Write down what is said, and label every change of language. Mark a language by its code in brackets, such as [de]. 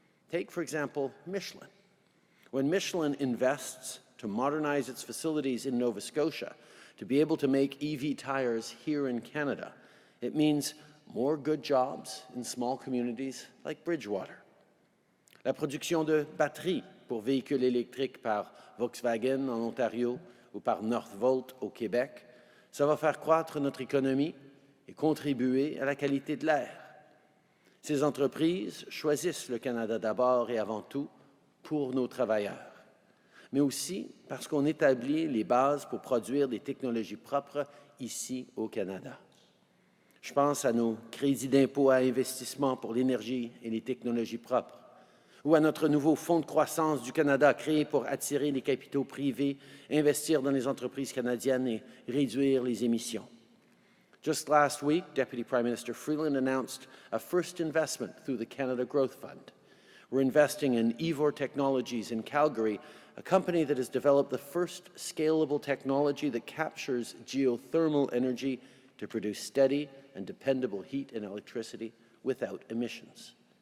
[en] Take, for example, Michelin. When Michelin invests to modernize its facilities in Nova Scotia to be able to make EV tires here in Canada, it means more good jobs in small communities like Bridgewater. [fr] La production de batteries pour véhicules électriques par Volkswagen en Ontario ou par Northvolt au Québec, ça va faire croître notre économie et contribuer à la qualité de l'air. Ces entreprises choisissent le Canada d'abord et avant tout pour nos travailleurs, mais aussi parce qu'on établit les bases pour produire des technologies propres ici au Canada. Je pense à nos crédits d'impôt à investissement pour l'énergie et les technologies propres, ou à notre nouveau Fonds de croissance du Canada créé pour attirer les capitaux privés, investir dans les entreprises canadiennes et réduire les émissions. [en] Just last week, Deputy Prime Minister Freeland announced a first investment through the Canada Growth Fund. We're investing in Evor Technologies in Calgary, a company that has developed the first scalable technology that captures geothermal energy to produce steady and dependable heat and electricity without emissions.